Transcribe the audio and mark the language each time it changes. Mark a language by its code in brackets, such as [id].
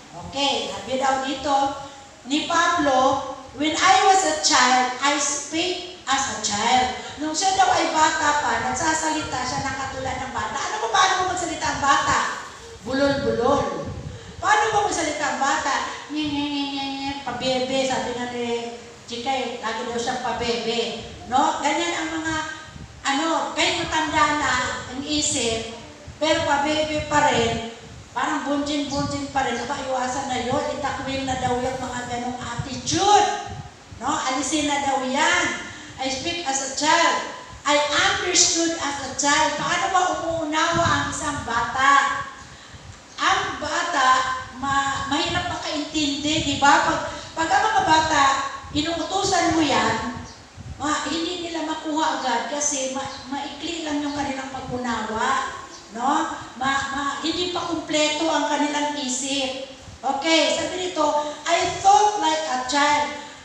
[en] Okay, [tl] sabi daw dito ni Pablo, [en] when I was a child, I speak as a child. [tl] Nung siya daw ay bata pa, nagsasalita siya ng katulad ng bata. Paano mo magsalita ang bata? Bulol-bulol. Paano ba magsalita ang bata? Pabebe, sabi nga ni Chikay, lagi daw siyang pabebe. No? Ganyan ang mga, kahit matanda na ang isip, pero pabebe pa rin, parang bunjing pa rin. Iwasan na yun, itakwil na daw yung mga ganong attitude. No? Alisin na daw yan. [en] I speak as a child. I understood as a child. [tl] Paano ba umuunawa ang isang bata? Ang bata, mahirap makaintindi, di ba? Pag ang mga bata, inuutusan mo yan, hindi nila makuha agad kasi maikli lang yung kanilang pag-unawa. No? Hindi pa kumpleto ang kanilang isip. [en] Okay, [tl] sabi nito, [en] I thought like a child.